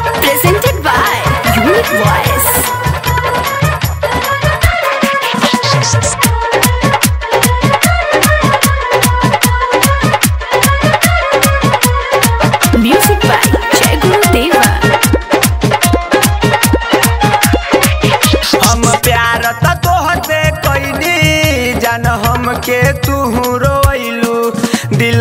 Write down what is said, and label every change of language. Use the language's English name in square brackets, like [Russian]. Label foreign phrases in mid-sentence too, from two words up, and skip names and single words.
[English] Presented by Unique Voice. Music by Jai Guru Deva. [Bhojpuri] हम प्यार त तोहसे कइनी जान हमके तू रोइलू दिल